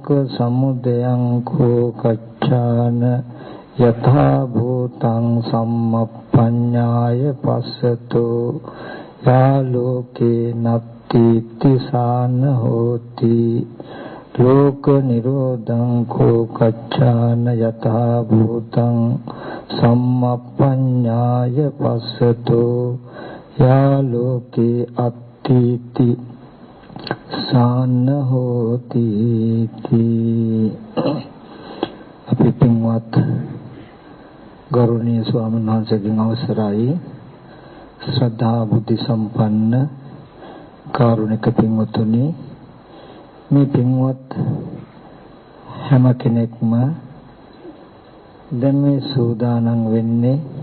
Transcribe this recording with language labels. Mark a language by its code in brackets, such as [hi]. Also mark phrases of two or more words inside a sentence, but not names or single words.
[pi] සමුදයං කෝ කච්චාන යථා භූතං සම්මප්පඤ්ඤාය පස්සතෝ යා ලෝකේ නත්ති තිසාන හෝති ලෝක නිරෝධං කෝ කච්චාන යථා භූතං සම්මප්පඤ්ඤාය පස්සතෝ යා ලෝකේ අත්ථීති සාන හෝති. [si] අපි පින්වත් ගෞරවනීය ස්වාමීන් වහන්සේගෙන් අවසරයි ශ්‍රද්ධා බුද්ධ සම්පන්න කාරුණික පින්වතුනි, මේ පින්වත් හැම කෙනෙක්ම දැන් මේ සූදානම් වෙන්නේ